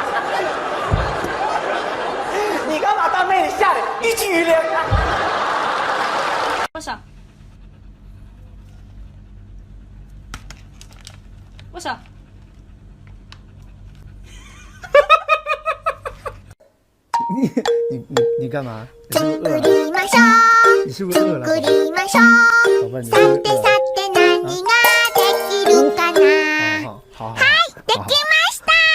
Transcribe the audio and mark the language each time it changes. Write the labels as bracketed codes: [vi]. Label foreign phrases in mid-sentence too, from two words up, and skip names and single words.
[zh] 你干嘛大妹子吓得一激灵？我想，我想。你干嘛？ [ja] 作りましょう。 [zh] 你是不是饿了？ [ja] 作りましょう。 [zh] 宝贝，你 [ja] さてさて何ができるかな。 [zh] 好。 [ja] はい、できました。